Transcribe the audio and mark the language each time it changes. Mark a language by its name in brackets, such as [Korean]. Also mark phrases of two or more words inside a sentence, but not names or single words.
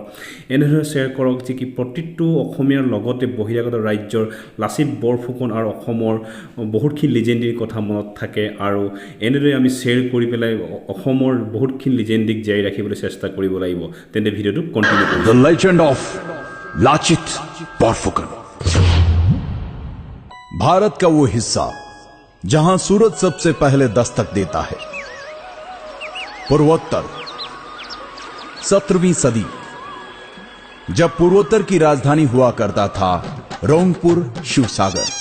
[Assamese] এনেদৰে শ্বেয়াৰ কৰক যে কি প্ৰতিটো অসমীয়াৰ লগতে বহিৰাগত ৰাজ্যৰ লাচিত বৰফুকন আৰু অসমৰ বহুতখিনি লিজেণ্ডাৰীৰ কথা মনত থাকে, আৰু এনেদৰে আমি শ্বেয়াৰ কৰি পেলাই অসমৰ বহুতখিনি লিজেণ্ডাৰীক জীয়াই ৰাখিবলৈ চেষ্টা কৰিব লাগিব। তেন্তে ভিডিঅ'টো কণ্টিনিউ কৰিম। [English] The legend of Lachit Borphukan. [Hindi] भारत का वो हिस्सा जहां सूरज सबसे पहले दस्तक देता है, पूर्वोत्तर। 17वीं सदी, जब पूर्वोत्तर की राजधानी हुआ करता था रोंगपुर शिवसागर।